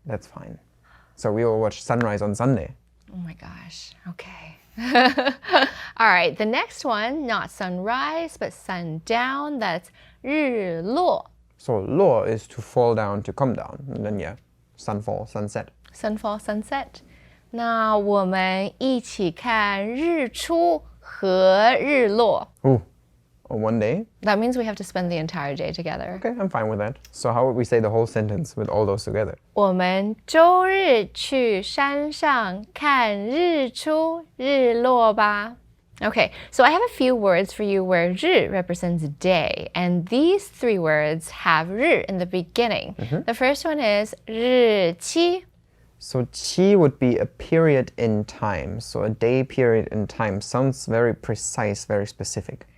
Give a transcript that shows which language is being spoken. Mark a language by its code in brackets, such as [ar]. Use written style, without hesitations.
[en] That's fine. So we will watch sunrise on Sunday. Oh my gosh. Okay. All right. The next one, not sunrise, but sundown. That's 日落. So luò is to fall down, to come down. And then yeah, sunfall, sunset. Sunfall, sunset. [zh] 那我们一起看日出和日落. [en] Ooh, on one day? That means we have to spend the entire day together. Okay, I'm fine with that. So how would we say the whole sentence with all those together? [zh] 我们周日去山上看日出日落吧. [en] Okay, so I have a few words for you where 日 represents day, and these three words have 日 in the beginning. The first one is 日期. So qi would be a period in time. So a day period in time sounds very precise, very specific.